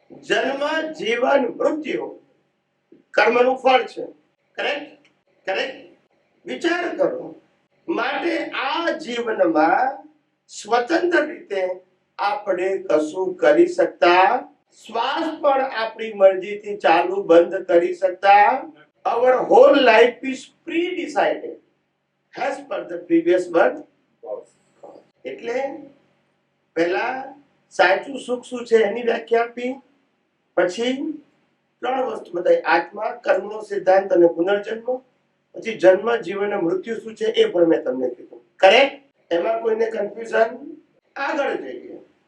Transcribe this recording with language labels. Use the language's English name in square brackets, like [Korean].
[Gujarati] જન્મ, જીવન, મૃત્યુ કર્મનું ફળ છે. કરેક્ટ? કરેક્ટ? વિચાર કરો. માટે આ જીવનમાં સ્વતંત્ર રીતે આપણે કશું કરી શકતા, શ્વાસ પણ આપણી મરજીથી ચાલુ બંધ કરી શકતા. [English] Our whole life is pre-decided as per the previous birth. [Gujarati] એટલે પહેલા સાચું સુખ શું છે એની વ્યાખ્યા આપી, પછી ત્રણ વસ્તુ બતાવી: આત્મા, કર્મનો સિદ્ધાંત અને પુનર્જન્મ. પછી જન્મ, જીવન અને મૃત્યુ શું છે એ પણ મેં તમને કીધું. કરેક્ટ? એમાં કોઈને કન્ફ્યુઝન? આગળ જઈએ.